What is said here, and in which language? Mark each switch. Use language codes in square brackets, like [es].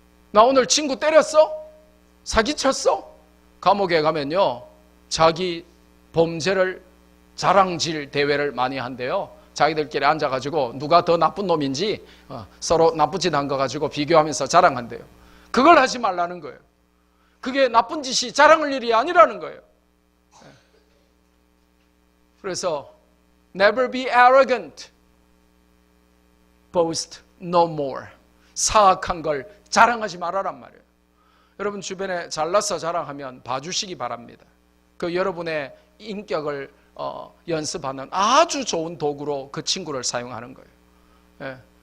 [ko] 나 오늘 친구 때렸어? 사기쳤어? 감옥에 가면요 자기 범죄를 자랑질 대회를 많이 한대요. 자기들끼리 앉아가지고 누가 더 나쁜 놈인지 서로 나쁜 짓 한 거 가지고 비교하면서 자랑한대요. 그걸 하지 말라는 거예요. 그게 나쁜 짓이 자랑할 일이 아니라는 거예요. 그래서 [en] never be arrogant. boast no more. [ko] 사악한 걸 자랑하지 말아란 말이에요. 여러분 주변에 잘나서 자랑하면 봐주시기 바랍니다. 그 여러분의 인격을 연습하는 아주 좋은 도구로 그 친구를 사용하는 거예요.